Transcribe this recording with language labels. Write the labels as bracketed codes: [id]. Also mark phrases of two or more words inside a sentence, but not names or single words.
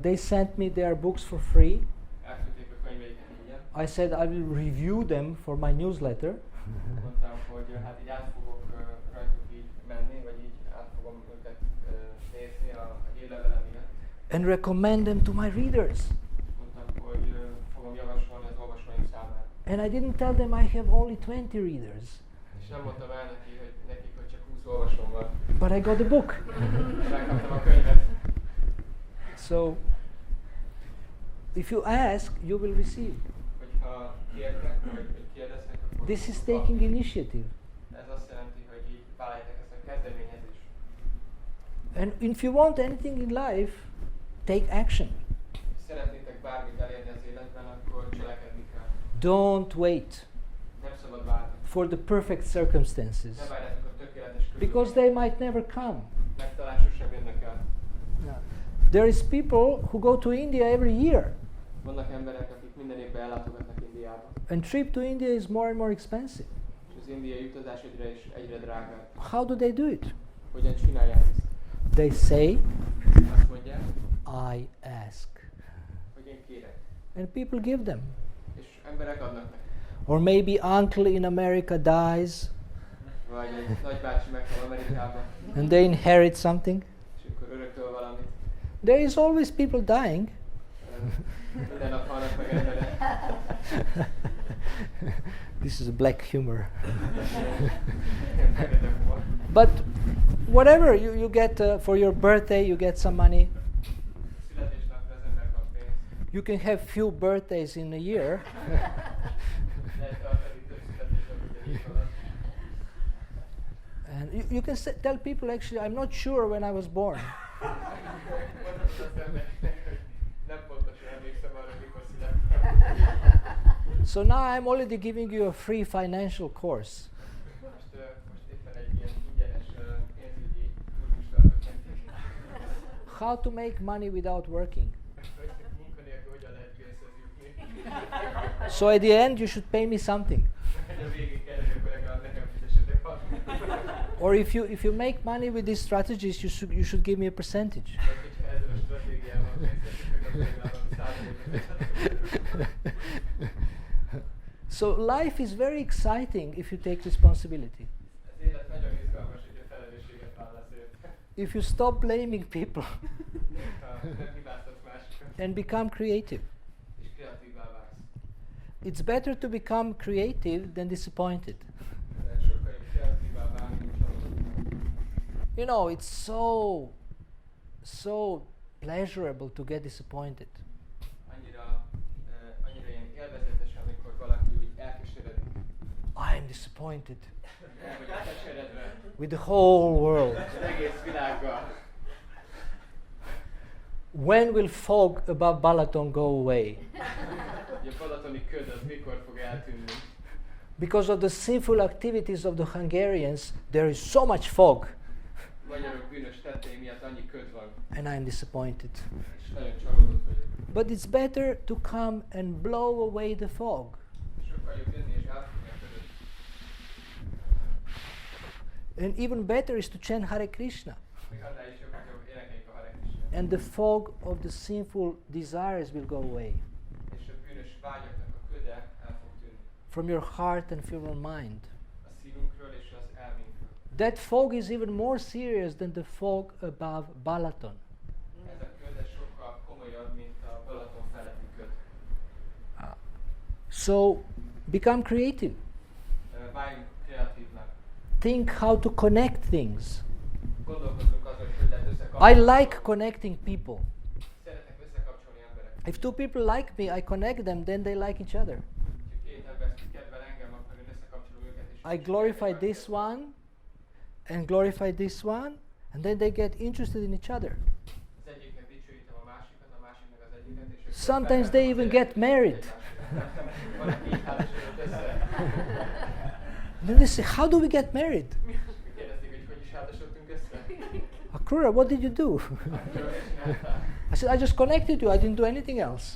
[en] They sent me their books for free. [hu] Elküldték a könyveiket ingyen. [en] I said I will review them for my newsletter. [hu] Mondtam, hogy hát így át fogok rajtuk így menni, vagy így át fogom őket nézni a [en] and recommend them to my readers. [hu] Mondtam, hogy fogom javasolni az olvasóim számára. [en] And I didn't tell them I have only 20 readers. [hu] És nem mondtam el nekik, hogy csak 20 olvasóm van. [en] But I got the book. [hu] Megkaptam a könyvet. [en] So, if you ask, you will receive. [hu] Hogyha kértek, vagy kérdeztek, akkor [en] This is taking initiative. [hu] ez azt jelenti, hogy így vállaljátok ezt a kezdeményezést. [en] And if you want anything in life, take action. [hu] Szeretnétek bármit elérni az életben, akkor cselekedni kell. [en] Don't wait [hu] Nem szabad várni. [en] for the perfect circumstances, [hu] Ne várjátok a tökéletes [en] because they might never come. [hu] Mert talán sosem jönnek el. [en] There is people who go to India every year, [hu] Vannak emberek, akik minden évben ellátogatnak Indiába. [en] and trip to India is more and more expensive. [hu] És az indiai utazás egyre drágább. [en] How do they do it? [hu] Hogyan csinálják ezt? [en] They say, [hu] Azt mondják, [en] I ask. [hu] hogy én kérek. [en] And people give them. [hu] És emberek adnak neki. [en] Or maybe uncle in America dies, [hu] Vagy egy nagybácsi meghal Amerikában, [en] and they inherit something. [hu] és akkor örököl valamit. [en] There is always people dying. [hu] Minden nap halnak meg emberek. [en] This is a black humor. [hu] Fekete humor. [en] But whatever, you get for your birthday, you get some money. [hu] Születésnapra az ember kap pénzt. [en] You can have few birthdays in a year. [hu] Lehet tartani több születésnapot egy év alatt. [en] And you can tell people, actually, I'm not sure when I was born. [hu] Mondhatod az embereknek, hogy nem pontosan emlékszem arra, mikor születtem. [en] So now I'm already giving you a free financial course. [hu] Most éppen egy ilyen ingyenes pénzügyi kurzus tartok nektek. [en] How to make money without working. [hu] Hogy munkanélkül hogyan lehet pénzhez jutni. [en] So at the end, you should pay me something. [hu] Hogy a végén kellene, akkor legalább nekem fizessetek valamit. [en] Or if you make money with these strategies, you should give me a percentage. [hu] Vagy hogyha ezzel a stratégiával pénzesítök, akkor legalább százalékot. [en] So life is very exciting if you take responsibility. [hu] Az élet nagyon izgalmas, hogy a felelősséget válasz érte. [en] If you stop blaming people [hu] Ha nem hibáztatsz másikat, [en] and become creative. [hu] és kreatívvá válsz. [en] It's better to become creative than disappointed. [hu] Sokkal jobb kreatívvá válni, mint csalódni. [en] You know, it's so pleasurable to get disappointed. [hu] Annyira ilyen élvezetes, amikor valaki úgy elkeseredik. [en] I am disappointed [hu] Vagy elkeseredve [en] with the whole world. [hu] az egész világgal. [en] When will fog above Balaton go away? [hu] Hogy a balatoni köd az mikor fog eltűnni. [en] Because of the sinful activities of the Hungarians, there is so much fog, [hu] Magyarok bűnös tettei miatt annyi köd van, [en] and I am disappointed. [hu] és nagyon csalódott vagyok. [en] But it's better to come and blow away the fog. [hu] Sokkal jobb jönni és elfogni a ködöt. [en] And even better is to chant Hare Krishna. [hu] Még annál is jobb, hogy énekeljük a Hare Krishnát. [en] And the fog of the sinful desires will go away [hu] És a bűnös vágyaknak a köde el fog tűnni. [en] from your heart and from your mind. [hu] A szívünkről és az elménkről. [en] That fog is even more serious than the fog above Balaton. [hu] Ez a köd ez sokkal komolyabb, mint a Balaton feletti köd. [en] So become creative. [hu] Váljunk kreatívnak. [en] Think how to connect things. [hu] Gondolkozzunk azon, hogy lehet összekapcsolni. [en] I like connecting people. [hu] Szeretek összekapcsolni embereket. [en] If two people like me, I connect them, then they like each other. [hu] Ha két ember kedvel engem, akkor én összekapcsolom őket is. [en] I glorify this one and glorify this one, and then they get interested in each other. [hu] Az egyiknek dicsőítem a másikat, a másiknak az egyiket, és ők [en] Sometimes they even get married. [hu] Van, aki így házasodott össze. [en] Then they say, how do we get married? [hu] Kérdezték, hogy is házasodtunk össze. Akrura, [en] what did you do? [hu] Akkor mit csináltál? [en] I said, I just connected you. I didn't do anything else.